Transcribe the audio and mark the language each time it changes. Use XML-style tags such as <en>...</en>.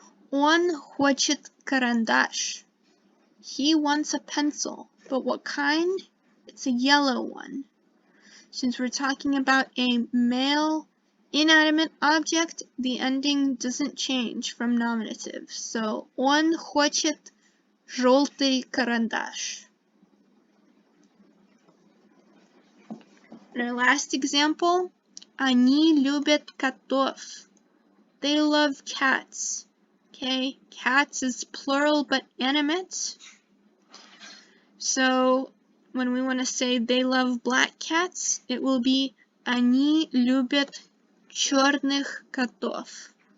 <ru>Он хочет карандаш.</ru> <en>He wants a pencil, but what kind? It's a yellow one. Since we're talking about a male inanimate object, the ending doesn't change from nominative.</en> <ru>So, он хочет желтый карандаш.</ru> <en>In our last example,</en> <ru>они любят котов.</ru> <en>They love cats. Okay, cats is plural but animate. So, when we want to say they love black cats, it will be</en> <ru>они любят черных котов.</ru>